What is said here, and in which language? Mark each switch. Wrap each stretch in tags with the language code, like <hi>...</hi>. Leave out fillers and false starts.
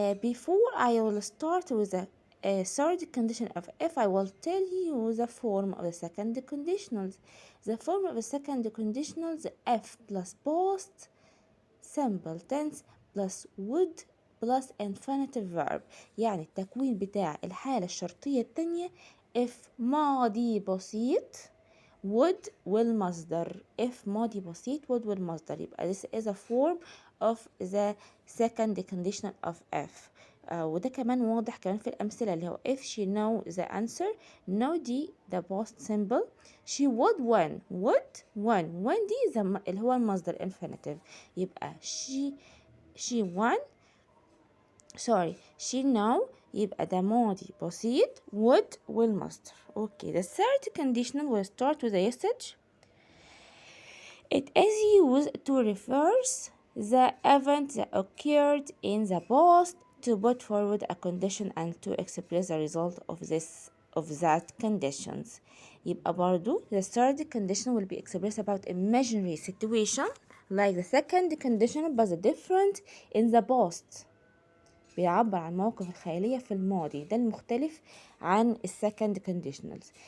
<en>Before I will start with the third condition of F, I will tell you the form of the second conditionals. The form of the second conditionals F plus past simple tense plus would plus infinitive verb.</en> <ar>يعني التكوين بتاع الحالة الشرطية التانية if ماضي بسيط would والمصدر. if ماضي بسيط would والمصدر.</ar> <en>يبقى this is a form of the second conditional of F.</en> <ar>وده كمان واضح كمان في الأمثلة اللي هو</ar> <en>if she know the answer</en> <ar>know دي</ar> <en>the past simple she would win</en> <ar>دي اللي هو المصدر infinitive. يبقى</ar> <en>she won she know</en> <ar>يبقى ده ماضي بسيط would والمصدر.</ar> <en>Okay, the third conditional will start with a usage. It is used to reverse the event that occurred in the past to put forward a condition and to express the result of that conditions.</en> <ar>يبقى برضو</ar> <en>the third condition will be expressed about imaginary situation like the second condition but the different in the past.</en> <ar>بيعبر عن المواقف الخيالية في الماضي، ده المختلف عن second conditionals.</ar>